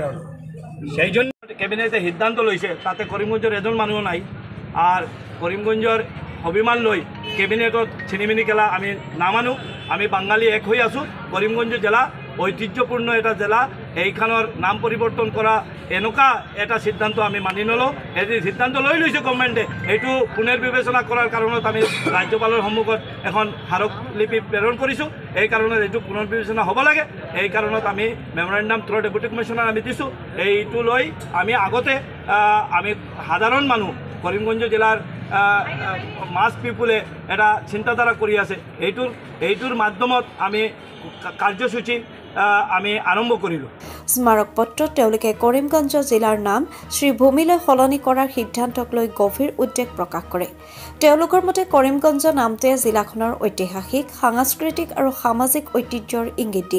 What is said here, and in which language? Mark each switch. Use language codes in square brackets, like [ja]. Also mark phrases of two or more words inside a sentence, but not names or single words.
[bn] সেই জন্য ক্যাবিনেটে সিদ্ধান্ত লইছে, তাতে করিমগঞ্জের এজন মানুষ নাই। আর করিমগঞ্জের অভিমান লই ক্যাবিনেটত ছিনিমিনি খেলা আমি না মানু। আমি বাঙালি এক হয়ে আছো। করিমগঞ্জ জেলা ঐতিহ্যপূর্ণ এটা জেলা, এইখানের নাম পরিবর্তন করা এনেকা এটা সিদ্ধান্ত আমি মানি নলো। এই সিদ্ধান্ত লৈছে গভর্নমেন্টে, এইটো পুনের বিবেচনা করার কারণত আমি রাজ্যপালের সন্মুখত এখন স্মারকলিপি প্রেরণ কৰিছোঁ। [as] এই কাৰণত এইটো পুনৰ বিবেচনা হ'ব লাগে। এই কাৰণত আমি [en] memorandum through deputy commissioner [as] আমি দিছোঁ। [bn] এইটো লৈ আমি আগতে আমি সাধারণ মানুষ করিমগঞ্জ জেলার [en] mass people [bn] এটা চিন্তাধারা কৰি আছে। [as] এইটোৰ মাধ্যমত আমি কাৰ্যসূচী আমি আৰম্ভ কৰিলোঁ। স্মাৰক পত্ৰত তেওঁলোকে কৰিমগঞ্জ জিলাৰ নাম শ্ৰীভূমিলৈ সলনি কৰাৰ সিদ্ধান্তক লৈ গভীৰ উদ্বেগ প্ৰকাশ কৰে। তেওঁলোকৰ মতে কৰিমগঞ্জ নামটোৱে জিলাখনৰ ঐতিহাসিক, সাংস্কৃতিক আৰু সামাজিক ঐতিহ্যৰ ইংগিত দিয়ে।